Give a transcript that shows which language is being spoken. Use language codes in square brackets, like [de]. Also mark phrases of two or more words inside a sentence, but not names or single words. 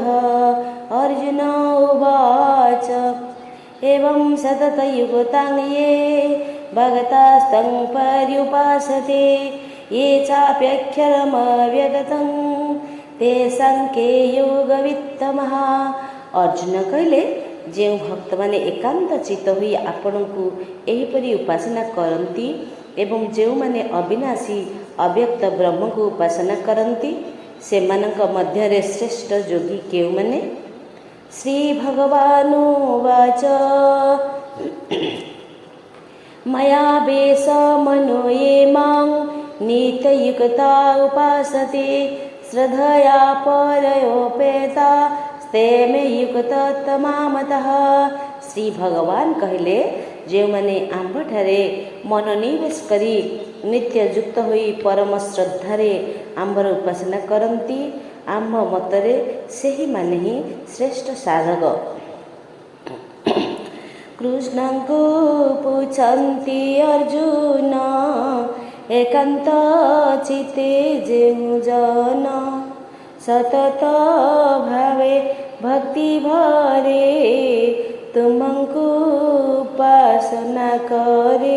[sa] अर्जुन उवाच एवं सततयुक्तां ये भगतास्तं पर्युपासते ये चाप्यक्षरमव्यगतं तेषां के योगवित्तमः। [or] ଅର୍ଜୁନ କହଲେ, ଯେଉଁ ଭକ୍ତମାନେ ଏକାନ୍ତ ଚିତ୍ତ ହୋଇ ଆପଣଙ୍କୁ ଏହିପରି ଉପାସନା କରନ୍ତି ଏବଂ ଯେଉଁମାନେ ଅବିନାଶୀ ଅବ୍ୟକ୍ତ ବ୍ରହ୍ମକୁ ଉପାସନା କରନ୍ତି ସେମାନଙ୍କ ମଧ୍ୟରେ ଶ୍ରେଷ୍ଠ ଯୋଗୀ କେଉଁମାନେ? [sa] ଶ୍ରୀ ଭଗବାନୁବାଚ ମୟା ବେଶ ମନୋ ୟେ ମାଂ ନିତ୍ୟୟୁକ୍ତା ଉପାସତେ ଶ୍ରଦ୍ଧୟା ପରୟୋପେତା ते मे युक्ततमा। [or] ଶ୍ରୀ ଭଗବାନ କହଲେ, ଯେଉଁମାନେ ଆମ୍ଭଠାରେ ମନୋନିବେଶ କରି ନିତ୍ୟଯୁକ୍ତ ହୋଇ ପରମ ଶ୍ରଦ୍ଧାରେ ଆମ୍ଭର ଉପାସନା କରନ୍ତି, ଆମ୍ଭ ମତରେ ସେହିମାନେ ହିଁ ଶ୍ରେଷ୍ଠ ସାଧକ। କୃଷ୍ଣଙ୍କୁ ପୁଛନ୍ତି ଅର୍ଜୁନ, ଏକାନ୍ତ ଚିତ୍ତେ ଯେଉଁ ଜନ ସତତ ଭାବେ ଭକ୍ତି ଭରେ ତୁମକୁ ଉପାସନା କରେ।